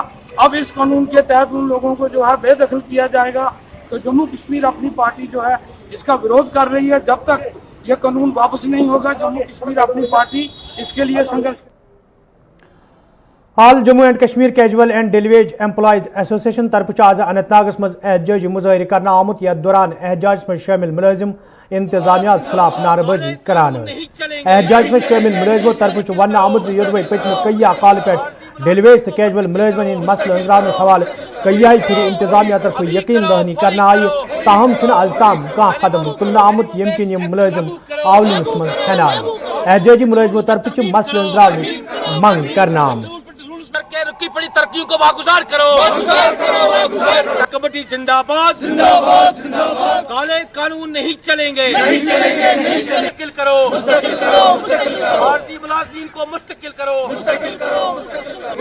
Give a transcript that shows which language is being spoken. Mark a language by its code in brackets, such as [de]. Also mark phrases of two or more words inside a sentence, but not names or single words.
[hi] अब इस कानून के तहत उन लोगों को जो है बेदखल किया जाएगा। तो जम्मू कश्मीर अपनी पार्टी जो है इसका विरोध कर रही है। जब तक ये कानून वापस नहीं होगा जम्मू कश्मीर अपनी पार्टी इसके लिए संघर्ष। [ks] हाल जम्मू एंड कश्मीर कैजुअल एंड डेली वेज एम्प्लॉयज एसोसिएशन तरफ आज अनंतनागस मज एहतजाजी मुजाहरे करना आमुत। यथ दौरान [hi] एहतजाज में शामिल [ks] मुलाजिम इंतजामिया खिलाफ नारेबाजी करान। [hi] एहतजाज में शामिल मुलाजिमों [ks] तरफ वन आमुत योदवे पतम कई काल पे [en] daily wage [ks] तो कैजुअल मुलाजमन हंद मसल अंजाम हवाले कई फिर इंतजामिया तरफ यकीन दहानी करना आई, ताहम आज ताम कह कदम तुलना आमुत यम किन मुलाजिम आवलिस मज हेन आए। एहतजाजी मुलाजिमों तरफ मसल अंजाम मंग करना आमुत। [hi] रुकी पड़ी तरक्की को वागुजार करो। कमेटी जिंदाबाद जिंदाबाद जिंदाबाद। काले कानून नहीं चलेंगे, नहीं चलेंगे, नहीं चलेंगे। मुस्तकिल करो, मुस्तकिल करो, मुस्तकिल करो। आरजी मुलाजिमीन को मुस्तकिल करो, मुस्तकिल करो, मुस्तकिल करो।